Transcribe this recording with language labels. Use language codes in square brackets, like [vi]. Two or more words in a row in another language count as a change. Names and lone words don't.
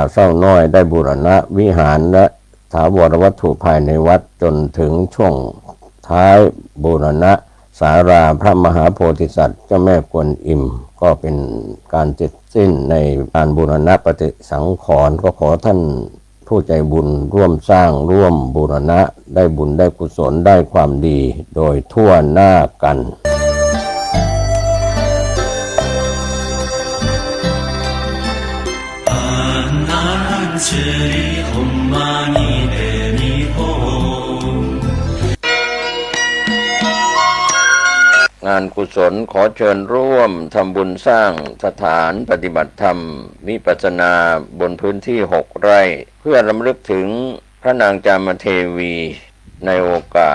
[th] เศร้าน้อยได้บูรณะวิหารและถาวรวัตถุภายในวัดจนถึงช่วงท้ายบูรณะศาลาพระมหาโพธิสัตว์เจ้าแม่กวนอิมก็เป็นการเสร็จสิ้นในการบูรณะปฏิสังขรณ์ก็ขอท่านผู้ใจบุญร่วมสร้างร่วมบูรณะได้บุญได้กุศลได้ความดีโดยทั่วหน้ากัน 这里红玛尼的尼吽 งานกุศลขอเชิญร่วมทำบุญสร้างสถานปฏิบัติธรรมวิปัสสนาบนพื้นที่6 ไร่เพื่อรำลึกถึงพระนางจามเทวีในโอกาส